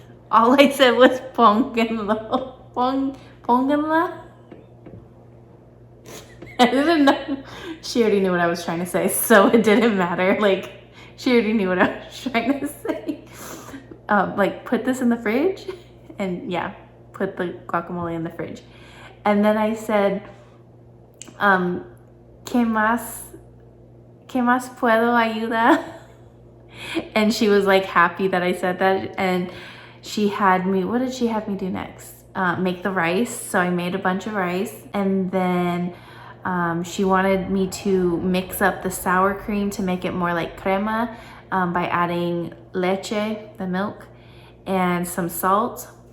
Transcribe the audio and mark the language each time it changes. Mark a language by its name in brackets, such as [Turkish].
[English] All I said was [Spanish] pónganlo. Pónganla? [English] I didn't know. She already knew what I was trying to say, so it didn't matter. Like, she already knew what I was trying to say. Like, put this in the fridge? And yeah, put the guacamole in the fridge. And then I said, [Spanish] ¿Qué más puedo ayudar? [English] And she was like happy that I said that. And she had me, what did she have me do next? Make the rice. So I made a bunch of rice. And then she wanted me to mix up the sour cream to make it more like crema by adding leche, the milk, and some salt.